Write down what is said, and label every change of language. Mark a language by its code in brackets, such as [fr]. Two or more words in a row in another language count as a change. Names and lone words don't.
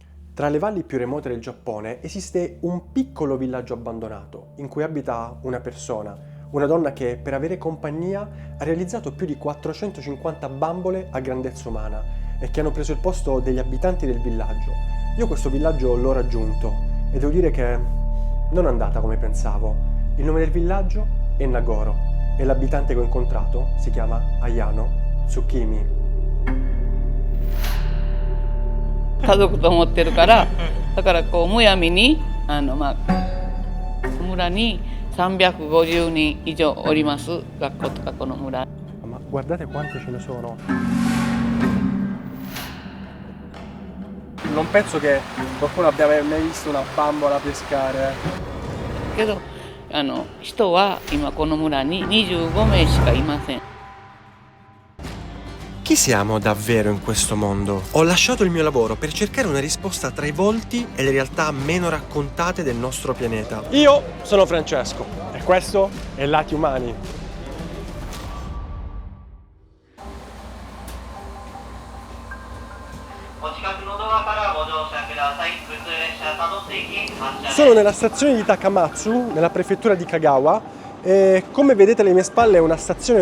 [it] Tra le valli più remote del Giappone esiste un piccolo villaggio abbandonato in cui abita una persona, una donna che per avere compagnia ha realizzato più di 450 bambole a grandezza umana e che hanno preso il posto degli abitanti del villaggio. Io questo villaggio l'ho raggiunto e devo dire che non è andata come pensavo. Il nome del villaggio è Nagoro e l'abitante che ho incontrato si chiama Ayano Tsukimi. [ja] 家族と思ってるから、だからこうむやみに村に350人以上おります。学校とかこの村。 [it] Ma guardate quante ce ne sono. Non penso che qualcuno abbia mai visto una bambola pescare. [ja] けど人は今この村に25名しかいません。 [it] Chi siamo davvero in questo mondo? Ho lasciato il mio lavoro per cercare una risposta tra i volti e le realtà meno raccontate del nostro pianeta. Io sono Francesco e questo è Lati Umani. Sono nella stazione di Takamatsu, nella prefettura di Kagawa, e come vedete alle mie spalle è una stazione